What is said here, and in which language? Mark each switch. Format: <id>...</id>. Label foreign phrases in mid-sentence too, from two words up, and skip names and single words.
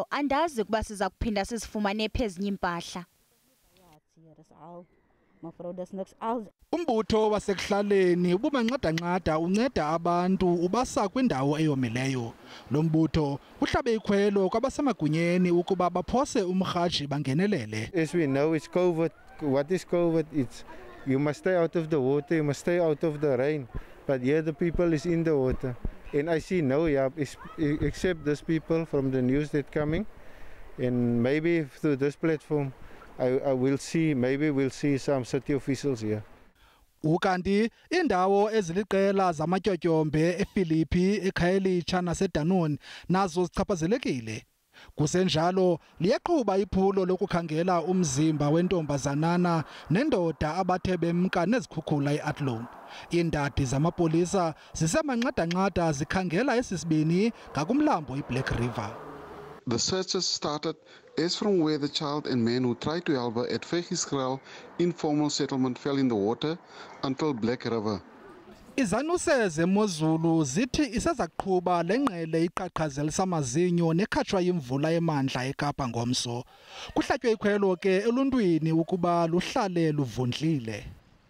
<xh>Andazi ukuba siza kuphinda sizifumane phezinye impahla. Umbutho wasekuhlaleni ubumanqada-nqada unceda abantu ubasa kwindawo eyomileyo. Lo mbutho uhlabe ikhwelo kwabasemagunyeni ukuba baphose umrhaji bangenelele.</xh> <en>As we know, it's COVID. What is COVID? It's you must stay out of the water, you must stay out of the rain. But here the people is in the water. And I see no help except these people from the news that coming. And maybe through this platform, I will see, maybe we'll see some city officials here.</en> <xh>Ukanti indawo eziliqela zamatyotyombe eFilipi, eKhayelitsha naseDanone nazo zichaphazelekile. Kusenjalo liyaqhuba iphulo lokukhangela umzimba wentombazanana nendoda abathe bemka nezikhukhula eAtlone. Iindadi zamapolisa zisemanqada-nqada zikhangela esisibini ngakumlambo iBlack River.</xh> <en>The searches started as from where the child and men who tried to help her at Vegisgrel informal settlement fell in the water until Black River.</en> <xh>Izanuse zemozulu zithi isezaqhuba lengqele iqhaqhazelisa amazinyo nekhatshwa yimvula emandla eKapa ngomso. Kuhlatywe ikhwelo ke eluntwini ukuba luhlale luvundlile.</xh>